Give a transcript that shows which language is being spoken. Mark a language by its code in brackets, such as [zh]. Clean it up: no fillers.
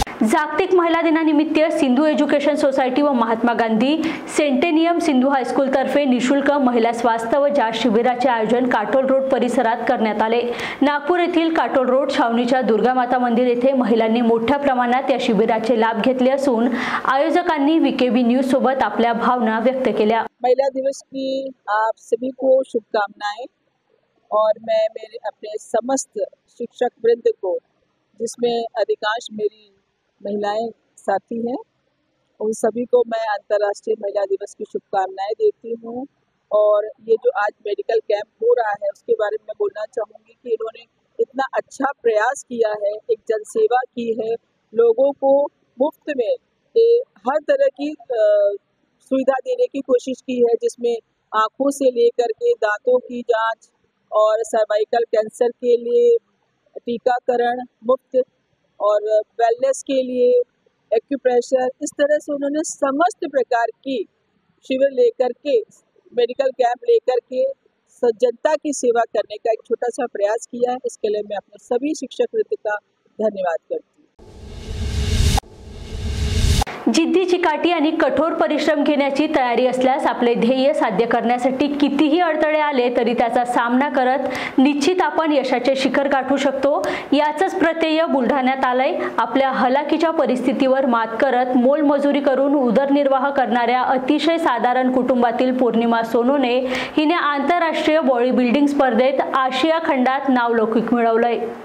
[mr] जागतिक महिला दिनानिमित्त सिंधू एज्युकेशन सोसायटी व महात्मा गांधी सेंटेनियम सिंधू हायस्कूल तर्फे निशुल्क महिला स्वास्थ्य व जांच शिबिराचे आयोजन काटोल रोड परिसरात करण्यात आले. नागपूर येथील काटोल रोड छावणीच्या दुर्गा माता मंदिर येथे महिलांनी मोठ्या प्रमाणात या शिबिराचे लाभ घेतले असून आयोजकांनी VKB न्यूज सोबत आपल्या भावना व्यक्त केल्या. [hi] महिला दिवस की आप सभी को शुभकामनाएं और मैं मेरे अपने समस्त शिक्षक वृंद को, जिसमें अधिकांश मेरी महिलाएं साथी हैं, उन सभी को मैं अंतर्राष्ट्रीय महिला दिवस की शुभकामनाएं देती हूं. और ये जो आज मेडिकल कैंप हो रहा है उसके बारे में बोलना चाहूँगी कि इन्होंने इतना अच्छा प्रयास किया है, एक जनसेवा की है, लोगों को मुफ्त में हर तरह की सुविधा देने की कोशिश की है, जिसमें आँखों से लेकर के दांतों की जांच और सर्वाइकल कैंसर के लिए टीकाकरण मुफ्त और वेलनेस के लिए एक्यूप्रेशर, इस तरह से उन्होंने समस्त प्रकार की शिविर लेकर के, मेडिकल कैंप लेकर के जनता की सेवा करने का एक छोटा सा प्रयास किया है. इसके लिए मैं अपने सभी शिक्षक वृंद का धन्यवाद करती हूँ. [mr] जिद्दी चिकाटी आणि कठोर परिश्रम घेण्याची तयारी असल्यास आपले ध्येय साध्य करण्यासाठी कितीही अडथळे आले तरी त्याचा सामना करत निश्चित आपण यशाचे शिखर गाठू शकतो। याचंच प्रत्यय बुलढाण्यात आलंय। आपल्या हलाखीच्या परिस्थितीवर मात करत मोलमजुरी करून उदरनिर्वाह करणाऱ्या अतिशय साधारण कुटुंबातील पौर्णिमा सोनूने हिने आंतरराष्ट्रीय बॉडी बिल्डिंग स्पर्धेत आशिया खंडात नावलौकिक मिळवलंय।